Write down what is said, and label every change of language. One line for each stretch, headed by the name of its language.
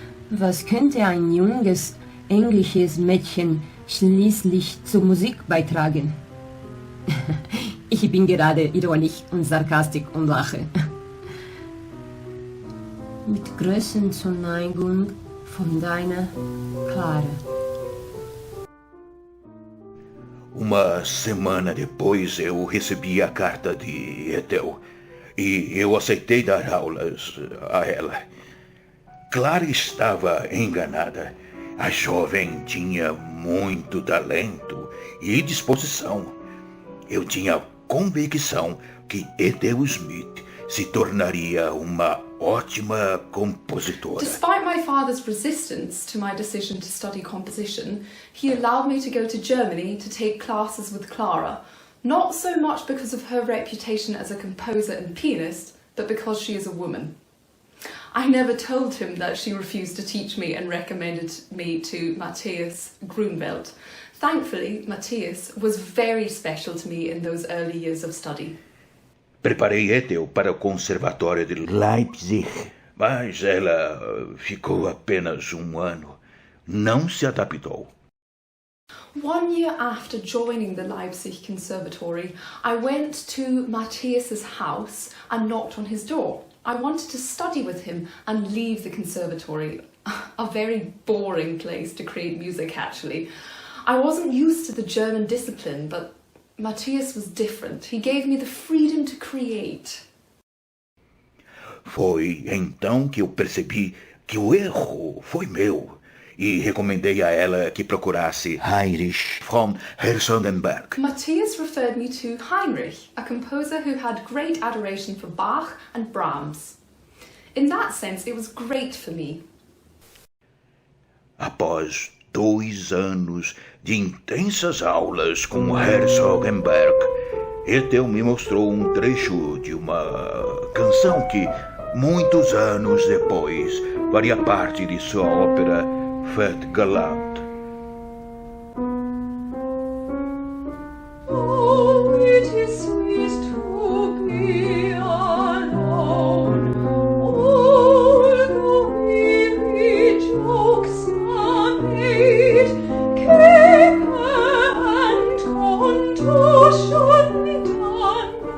German: Was könnte ein junges englisches Mädchen schließlich zur Musik beitragen? Ich bin gerade ironisch und sarkastisch und lache. Mit größter Zuneigung von deiner Clara.
Portuguese: Uma semana depois eu recebi a carta de Ethel e eu aceitei dar aulas a ela. Clara estava enganada. A jovem tinha muito talento e disposição. Eu tinha convicção que Ethel Smith se tornaria uma ótima compositora.
English: Despite my father's resistance to my decision to study composition, he allowed me to go to Germany to take classes with Clara, not so much because of her reputation as a composer and pianist, but because she is a woman. I never told him that she refused to teach me and recommended me to Matthias Grunwald. Thankfully, Matthias was very special to me in those early years of study.
Portuguese: Preparei Ethel para o Conservatório de Leipzig, mas ela ficou apenas um ano. Não se adaptou.
English: 1 year after joining the Leipzig Conservatory, I went to Matthias's house and knocked on his door. I wanted to study with him and leave the conservatory. A very boring place to create music, actually. I wasn't used to the German discipline, but Matthias was different. He gave me the freedom to create.
Portuguese: Foi então que eu percebi que o erro foi meu e recomendei a ela que procurasse Heinrich von Herzogenberg.
English: Matthias referred me to Heinrich, a composer who had great adoration for Bach and Brahms. In that sense, it was great for me.
Portuguese: Após 2 anos de intensas aulas com Herzogenberg, Ethel me mostrou um trecho de uma canção que, muitos anos depois, faria parte de sua ópera Fete Galante.
English: Oh, it is sweet to be alone. All the weary jokes are made, caper and contortion done.